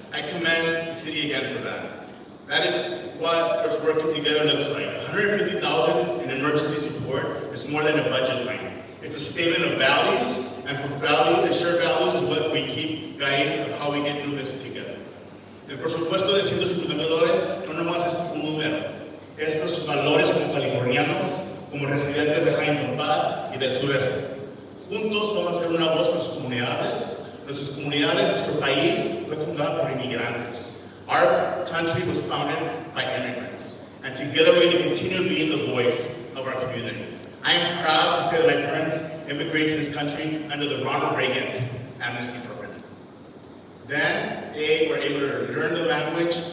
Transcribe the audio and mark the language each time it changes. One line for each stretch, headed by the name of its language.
English: I commend the city again for that. That is what us working together looks like. $150,000 in emergency support is more than a budget line. It's a statement of values, and for value, and shared values is what we keep guiding of how we get through this together.
Spanish: El presupuesto de $150,000 no nomás es un número, es nuestros valores como californianos, como residentes de Huntington Park y del sureste. Juntos vamos a ser una voz para nuestras comunidades, nuestro país fue fundado por inmigrantes.
English: Our country was founded by immigrants, and together we're going to continue being the voice of our community. I am proud to say that my parents immigrated to this country under the Ronald Reagan amnesty program. Then they were able to learn the language